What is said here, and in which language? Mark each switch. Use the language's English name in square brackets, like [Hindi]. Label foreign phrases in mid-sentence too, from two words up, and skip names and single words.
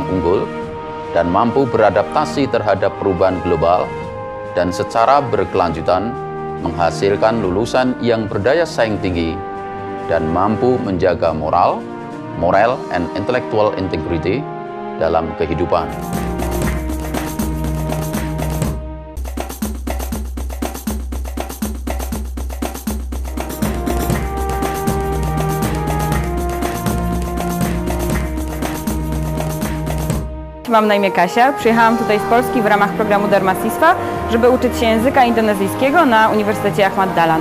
[Indonesian] unggul dan mampu beradaptasi terhadap perubahan global dan secara berkelanjutan menghasilkan lulusan yang berdaya saing tinggi dan mampu menjaga [English] moral and intellectual integrity [Indonesian] dalam kehidupan. [Polish] Mam na imię Kasia, przyjechałam tutaj z Polski w ramach programu Darmasistwa, żeby uczyć się języka indonezyjskiego na Uniwersytecie Ahmad Dahlan.